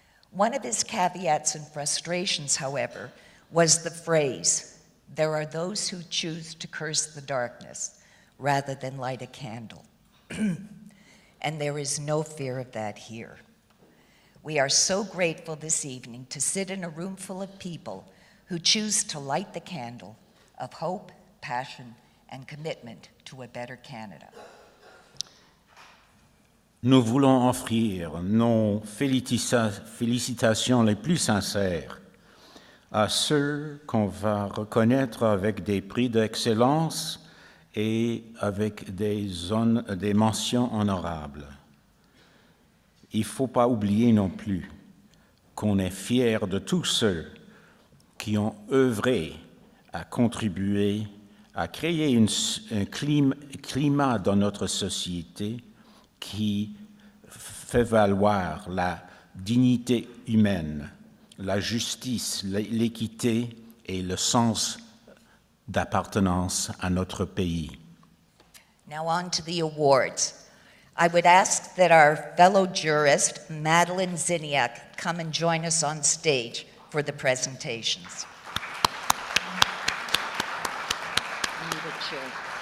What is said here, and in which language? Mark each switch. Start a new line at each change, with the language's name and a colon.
English: One of his caveats and frustrations, however, was the phrase, "There are those who choose to curse the darkness rather than light a candle." And there is no fear of that here. We are so grateful this evening to sit in a room full of people who choose to light the candle of hope, passion, and commitment to a better Canada.
French: Nous voulons offrir nos félicitations les plus sincères à ceux qu'on va reconnaître avec des prix d'excellence et avec des mentions honorables. Il ne faut pas oublier non plus qu'on est fiers de tous ceux qui ont œuvré à contribuer à créer un climat dans notre société qui fait valoir la dignité humaine, la justice, l'équité et le sens d'appartenance à notre pays.
English: Now on to the awards. I would ask that our fellow jurist, Madeline Ziniak, come and join us on stage for the presentations. I need a chair.